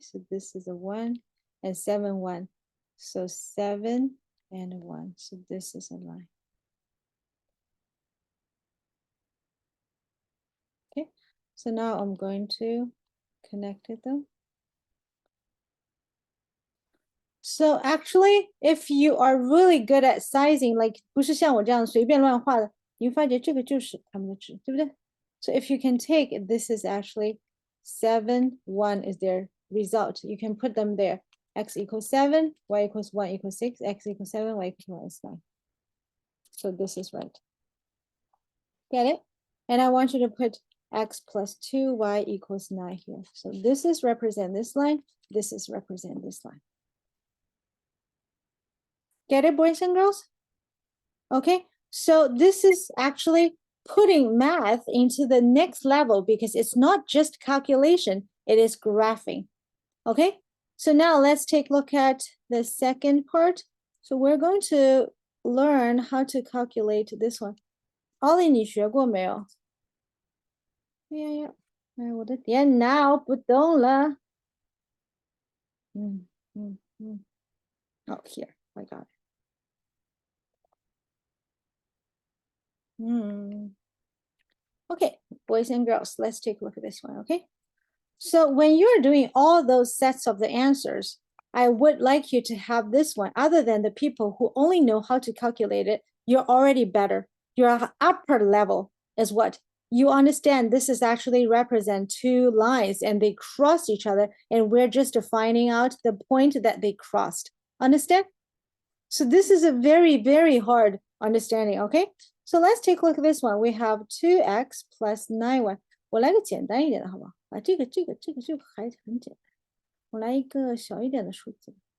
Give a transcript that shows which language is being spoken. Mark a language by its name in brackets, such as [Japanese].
[English] So this is a 1 and 7, 1. So 7 and 1. So this is a line. Okay, so now I'm going to connect them. So actually, if you are really good at sizing, like [Chinese] 不是像我这样随便乱画的，你会发觉这个就是它们的值，对不对？ [English] So if you can take, this is actually 7, 1 is their result. You can put them there. X equals 7, y equals 1 equals 6, x equals 7, y equals 1 is 9. So this is right. Get it? And I want you to put x plus 2, y equals 9 here. So this is represent this line. This is represent this line. Get it, boys and girls? Okay, so this is actually putting math into the next level because it's not just calculation, it is graphing. Okay, so now let's take a look at the second part. So we're going to learn how to calculate this one. [Chinese] Ollie, 你学过没有？哎呀呀，哎，我的电脑不动了。 [English] Oh, here, I got it. Okay, boys and girls, let's take a look at this one, okay? So when you're doing all those sets of the answers, I would like you to have this one. Other than the people who only know how to calculate it, you're already better. Your upper level is what? You understand this is actually represent two lines and they cross each other and we're just finding out the point that they crossed. Understand? So this is a very, very hard understanding, okay? So let's take a look at this one. We have 2x plus 9y. [Chinese] 我来个简单一点的，好不好？啊，这个还很简单。我来一个小一点的数字。